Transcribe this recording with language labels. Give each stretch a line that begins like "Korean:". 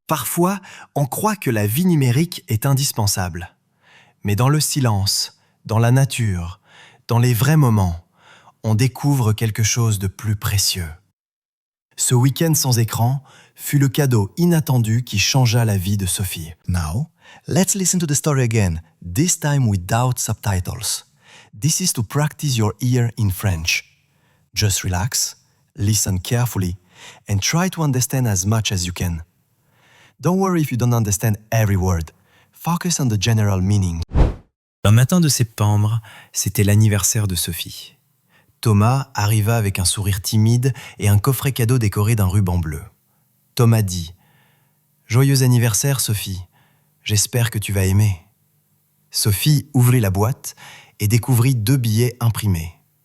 French: Parfois, on croit que la vie numérique est indispensable. Mais dans le silence, dans la nature, dans les vrais moments, on découvre quelque chose de plus précieux. Ce week-end sans écran fut le cadeau inattendu qui changea la vie de Sophie.
English: Now, let's listen to the story again, this time without subtitles. This is to practice your ear in French. Just relax, listen carefully, and try to understand as much as you can. Don't worry if you don't understand every word. Focus on the general meaning.
French: Un matin de septembre, c'était l'anniversaire de Sophie. Thomas arriva avec un sourire timide et un coffret cadeau décoré d'un ruban bleu. Thomas dit « Joyeux anniversaire, Sophie. J'espère que tu vas aimer. » Sophie ouvrit la boîte et découvrit 2 billets imprimés.